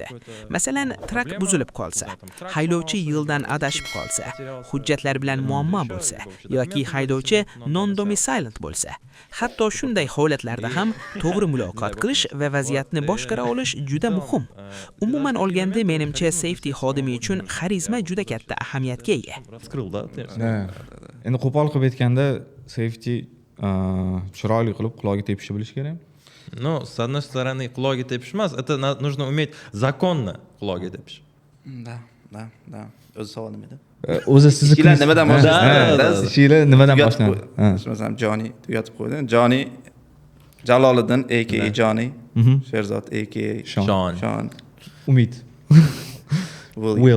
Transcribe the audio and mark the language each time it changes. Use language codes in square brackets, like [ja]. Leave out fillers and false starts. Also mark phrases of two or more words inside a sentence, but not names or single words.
[uz] Masalan, trak buzilib qolsa, haydovchi yo'ldan adashib qolsa, hujjatlar bilan muammo bo'lsa yoki haydovchi non-domiciled bo'lsa, hatto shunday holatlarda ham to'g'ri muloqot qilish va vaziyatni boshqara olish juda muhim. Umuman olganda, menimcha safety xodimi uchun xarizma juda katta ahamiyatga ega. Endi qo'pol qilib aytganda, safety chiroyli qilib quloqiga tepishni bilish kerak. [ru] Ну, с одной стороны, [uz] quloqiga tepish emas, [ru] это нужно уметь законно [uz] quloqiga tepish. Da. O'zi savol nima edi? O'zi sizni ishinglar nimadan boshlanadi? Ishinglar nimadan boshlanadi? Masalan, Johnny tugatib qo'ydi. Johnny Jaloliddin aka Johnny, Sherzod aka Sean, Umid, Will.